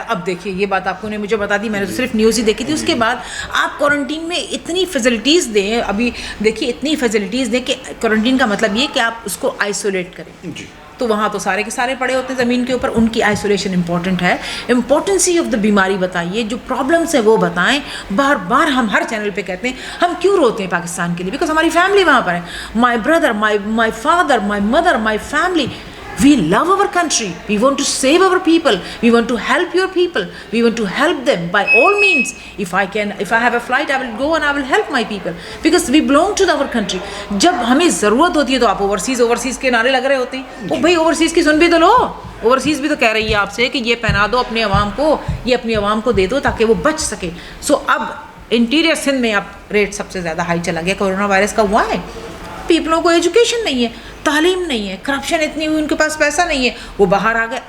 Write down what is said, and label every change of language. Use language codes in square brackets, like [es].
[hi] अब देखिए ये बात आपको ने मुझे बता दी, मैंने तो सिर्फ न्यूज़ ही देखी थी। उसके बाद आप क्वारंटीन में इतनी फैसिलिटीज़ दें, अभी देखिए इतनी फैसिलिटीज़ दें कि क्वारंटीन का मतलब ये कि आप उसको आइसोलेट करें जी। तो वहाँ तो सारे के सारे पड़े होते हैं ज़मीन के ऊपर, उनकी आइसोलेशन इंपॉर्टेंट है। इम्पोर्टेंसी [en] of the [hi] बीमारी बताइए, जो प्रॉब्लम्स है वो बताएं। बार बार हम हर चैनल पे कहते हैं हम क्यों रोते हैं पाकिस्तान के लिए, बिकॉज हमारी फैमिली वहाँ पर है। [en] My brother, my father, my mother, my family, we love our country, we want to save our people, we want to help your people, we want to help them by all means. If I have a flight, I will go and I will help my people because we belong to our country. [hi] जब हमें ज़रूरत होती है तो आप overseas के नारे लग रहे होते हैं। ओ भाई ओवरसीज़ की सुन भी तो लो, ओवरसीज़ भी तो कह रही है आपसे कि ये पहना दो अपने अवाम को, ये अपनी अवाम को दे दो ताकि वो बच सके। सो अब इंटीरियर सिंध में अब रेट सबसे ज़्यादा हाई चला गया कोरोना वायरस का। हुआ है, पीपलों को एजुकेशन नहीं है, तालीम नहीं है, करप्शन इतनी हुई, उनके पास पैसा नहीं है, वो बाहर आ गए।